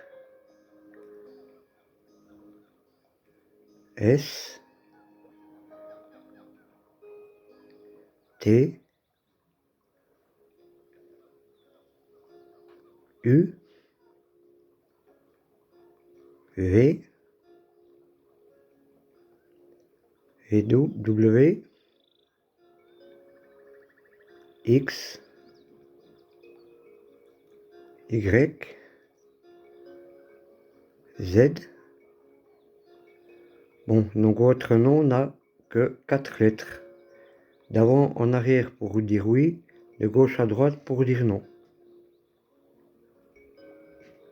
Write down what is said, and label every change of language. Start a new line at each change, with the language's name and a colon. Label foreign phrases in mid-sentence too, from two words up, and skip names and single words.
French: S, T, U, V, et W, X, Y, Z. Bon, donc votre nom n'a que 4 lettres. D'avant en arrière pour dire oui, de gauche à droite pour dire non.